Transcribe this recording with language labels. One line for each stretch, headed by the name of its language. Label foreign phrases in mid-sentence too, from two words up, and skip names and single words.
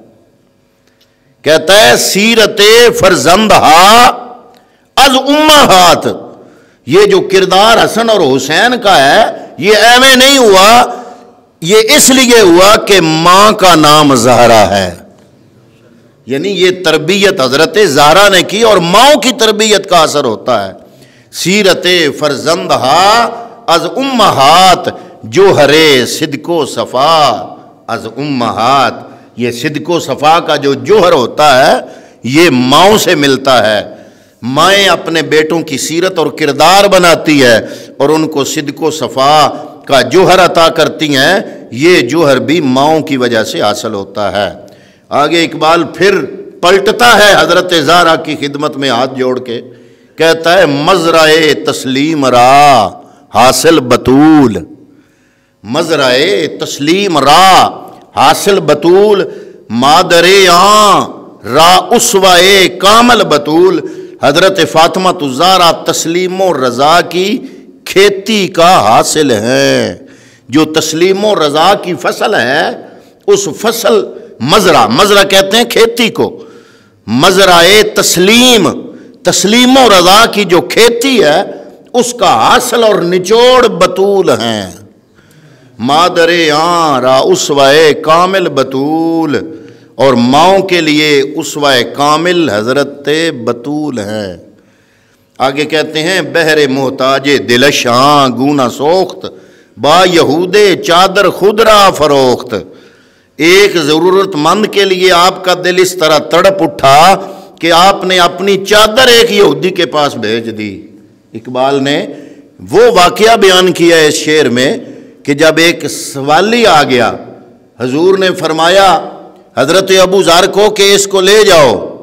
Urdu: کہتا ہے
Persian: سیرت فرزندہا از امہات،
Urdu: یہ جو کردار حسن اور حسین کا ہے یہ ایویں نہیں ہوا، یہ اس لیے ہوا کہ ماں کا نام زہرا ہے، یعنی یہ تربیت حضرت زہرا نے کی اور ماں کی تربیت کا اثر ہوتا ہے۔
Persian: سیرت فرزندہا از امہات، جوہر صدق و صفا از امہات،
Urdu: یہ صدق و صفا کا جو جوہر ہوتا ہے یہ ماؤں سے ملتا ہے۔ مائیں اپنے بیٹوں کی سیرت اور کردار بناتی ہے اور ان کو صدق و صفا کا جوہر عطا کرتی ہیں، یہ جوہر بھی ماؤں کی وجہ سے حاصل ہوتا ہے۔ آگے اقبال پھر پلٹتا ہے حضرت زہرا کی خدمت میں ہاتھ جوڑ کے، کہتا ہے
Persian: مزرعے تسلیم را حاصل بطول، مزرعے تسلیم را حاصل بطول، مادر آن را اسوہ کامل بطول،
Urdu: حضرت فاطمہ الزہرا تسلیم و رضا کی کھیتی کا حاصل ہے۔ جو تسلیم و رضا کی فصل ہے، اس فصل مزرع کہتے ہیں کھیتی کو، مزرعے تسلیم و رضا کی جو کھیتی ہے اس کا حاصل اور نچوڑ بطول ہیں۔
Persian: مادر آن را اسوہ کامل بطول،
Urdu: اور ماؤں کے لیے اسوہ کامل حضرت بطول ہے۔ آگے کہتے ہیں
Persian: بہر محتاج دلش گونا سوخت، با یہودے چادر خود را فروخت.
Urdu: ایک ضرورت مند کے لیے آپ کا دل اس طرح تڑپ اٹھا کہ آپ نے اپنی چادر ایک یہودی کے پاس بھیج دی. اقبال نے وہ واقعہ بیان کیا اس شعر میں کہ جب ایک سوالی آ گیا، حضور نے فرمایا حضرت ابو ذر کو کہ اس کو لے جاؤ.